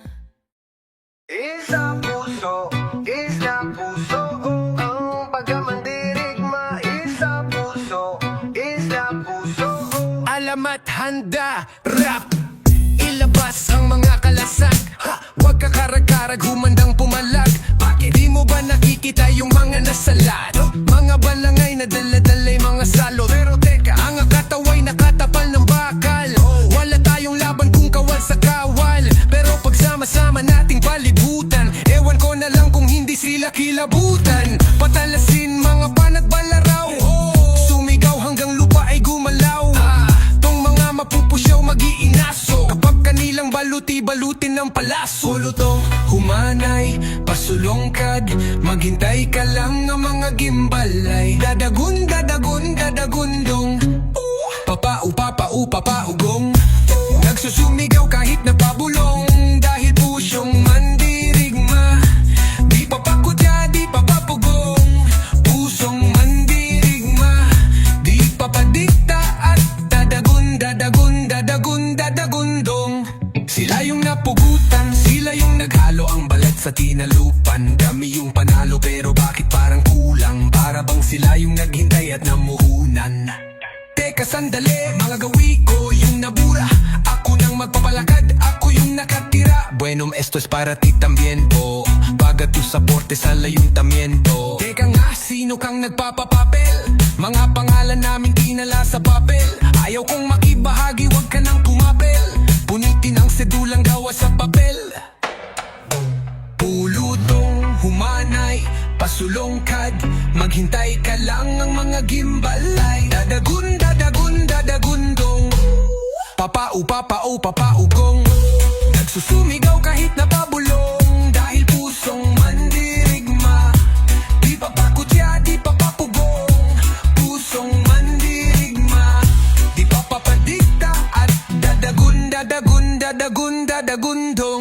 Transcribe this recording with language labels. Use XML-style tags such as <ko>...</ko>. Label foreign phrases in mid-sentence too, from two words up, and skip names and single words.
<tl>Isang puso, ang pagkamandirigma. Isang puso, Alamat handa, rap. Ilabas ang mga kalasag, ha! Huwag ka karag-karag, humandang pumalag. Bakit di mo ba nakikita yung mga nasalat? Mga balangay na dala-dalay mga salot. Pero teka, ang akataway nakatapal ng bakal. Wala tayong laban kung kawal sa kawal, pero pagsama-sama nating palibutan. Ewan ko na lang kung hindi sila kilabutan. Patalasin mga panat balaraw, sumigaw hanggang lupa ay gumalaw. Tong mga mapupusyaw mag-iinaso, kapag kanilang baluti-balutin ng palaso. Lutong humanay, pasulongkad, maghintay ka lang ng mga gimbalay. Dadagun, dadagun, dadagundong, papau, papau, papaugong. Nagsusumigaw kahit napabulong, dahil pusyong mandirigma. Di papakutya, di papapugong, pusong mandirigma. Di papadikta at dadagun, dadagun, dadagun, dadagundong. Sila yung napugutan, sila yung naghalo ang balat sa tinalupan. Kami yung panalo pero bakit parang kulang? Para bang sila yung naghintay at namuhunan? Teka sandali, mga gawi ko yung nabura. Ako nang magpapalakad, ako yung nakatira.</tl> <es>Bueno, esto es para ti también, po. Paga tu soporte sa layuntamiento.</es> <tl>Teka nga, sino kang nagpapapapel? Mga pangalan namin kinala sa papel. Ayaw kong makibahagi, wag ka nang kumapel. Punitin ang sedulang gawa sa papel. Pulutong humanay, pasulongkad, maghintay ka lang ang mga gimbalay. Dadagun, dadagun, dadagundong, papau, papau, papaugong. Nagsusumigaw kahit napabulong, dahil pusong mandirigma. Di papakutya, di papapugong, pusong mandirigma. Di papapadikta at dadagun, dadagun, dadagun, dadagundong.</tl>